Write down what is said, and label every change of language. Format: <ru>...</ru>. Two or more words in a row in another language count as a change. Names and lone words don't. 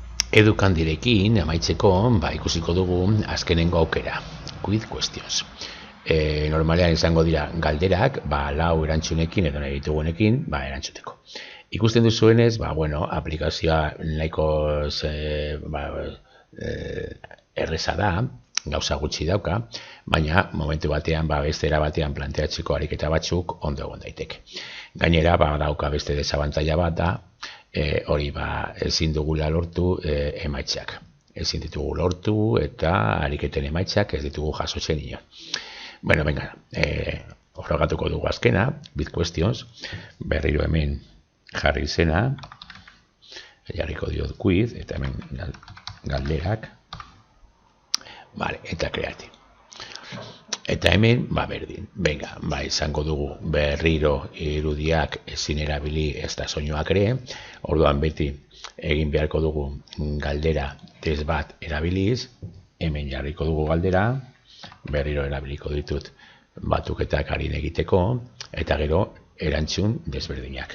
<eu>Edukandirekin amaitzeko, ikusiko dugu azkenengo aukera.</eu> <en>Quiz questions.</en> <eu>Normalean izango dira galderak, lau erantzunekin edo nahi ditugunekin, erantzuteko. Ikusten duzuenez, aplikazioa nahiko erreza da, gauza gutxi dauka, baina momentu batean, beste era batean planteatzeko ariketa batzuk ondo egon daiteke. Gainera, dauka beste desabantaila bat da, hori ezin dugula lortu emaitzak. Ezin ditugu lortu eta ariketen emaitzak ez ditugu jasotzen inon.</eu> <es>Bueno, venga,</es> <eu>frogatuko dugu azkena,</eu> <en>bit questions,</en> <eu>berriro hemen jarri izena, jarriko diot quiz, eta hemen galderak, eta kreati. Eta hemen, berdin, venga, izango dugu berriro irudiak ezin erabili ez da soinuak ere, orduan beti egin beharko dugu galdera test bat erabiliz, hemen jarriko dugu galdera, berriro erabiliko ditut batuketak harin egiteko, eta gero erantzun desberdinak.</eu>